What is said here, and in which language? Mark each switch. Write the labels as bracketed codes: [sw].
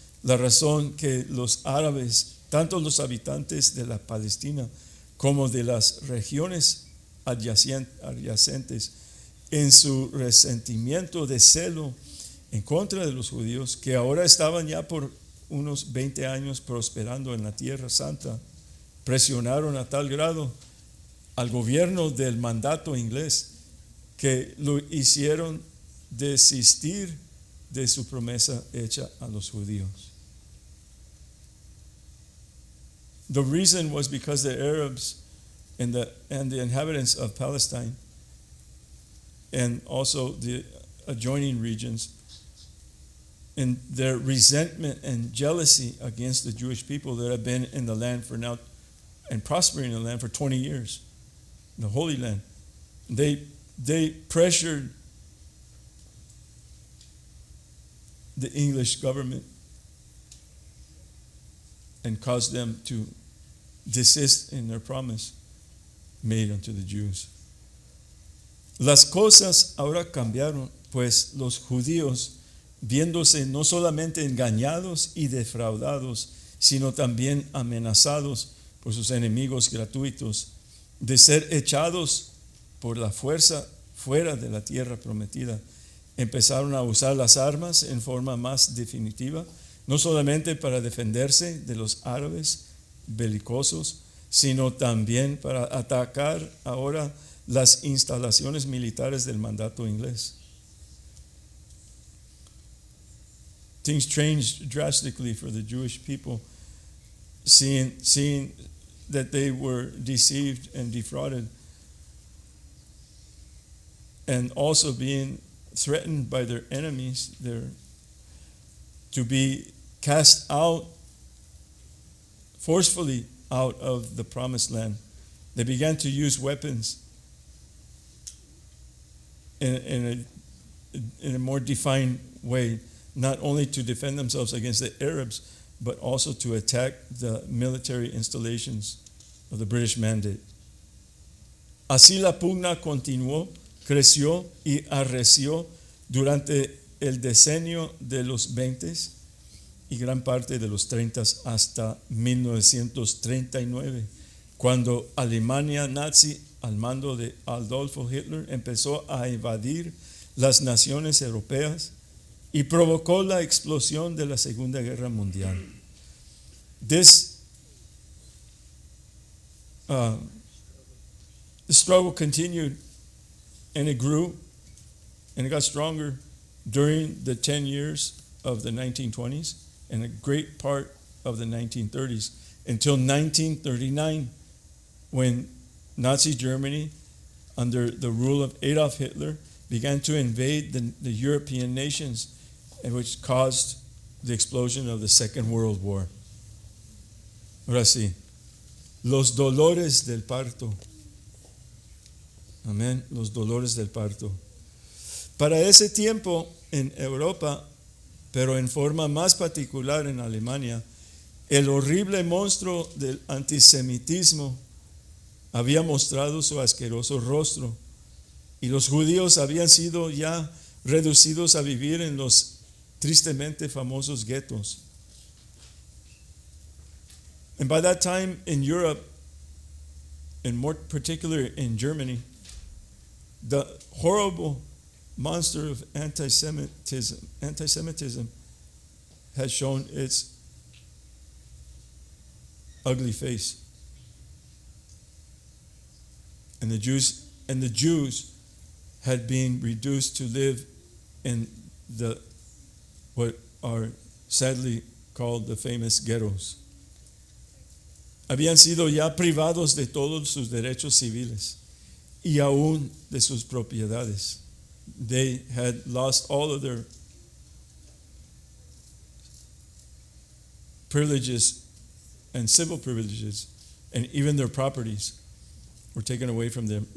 [es] La razón que los árabes, tanto los habitantes de la Palestina como de las regiones adyacentes, en su resentimiento de celo en contra de los judíos, que ahora estaban ya por unos 20 años prosperando en la Tierra Santa, presionaron a tal grado al gobierno del mandato inglés que lo hicieron desistir de su promesa hecha a los judíos. [en] The reason was because the Arabs and the inhabitants of Palestine and also the adjoining regions, in their resentment and jealousy against the Jewish people that have been in the land for now and prospering in the land for 20 years, in the Holy Land. They pressured the English government and caused them to desist in their promise made unto the Jews. [es] Las cosas ahora cambiaron, pues los judíos, viéndose no solamente engañados y defraudados, sino también amenazados por sus enemigos gratuitos, de ser echados por la fuerza fuera de la tierra prometida, empezaron a usar las armas en forma más definitiva, no solamente para defenderse de los árabes belicosos, sino también para atacar ahora las instalaciones militares del mandato inglés. [en] Things changed drastically for the Jewish people, seeing that they were deceived and defrauded, and also being threatened by their enemies, to be cast out forcefully out of the promised land. They began to use weapons in a more defined way, not only to defend themselves against the Arabs, but also to attack the military installations of the British Mandate. [es] Así la pugna continuó, creció y arreció durante el decenio de los 20 y gran parte de los 30 hasta 1939, cuando Alemania nazi al mando de Adolfo Hitler empezó a invadir las naciones europeas y provocó la explosión de la Segunda Guerra Mundial. [en] This the struggle continued, and it grew and it got stronger during the 10 years of the 1920s and a great part of the 1930s until 1939, when Nazi Germany, under the rule of Adolf Hitler, began to invade the European nations, and which caused the explosion of the Second World War. [es] Ahora sí, los dolores del parto. Amén, los dolores del parto. Para ese tiempo en Europa, pero en forma más particular en Alemania, el horrible monstruo del antisemitismo había mostrado su asqueroso rostro, y los judíos habían sido ya reducidos a vivir en los tristemente famosos guetos. [en] And by that time in Europe, and more particular in Germany, the horrible monster of anti-Semitism has shown its ugly face. And the Jews had been reduced to live in what are sadly called the famous ghettos. [es] Habían sido ya privados de todos sus derechos civiles y aún de sus propiedades. [en] They had lost all of their privileges and civil privileges, and even their properties were taken away from them.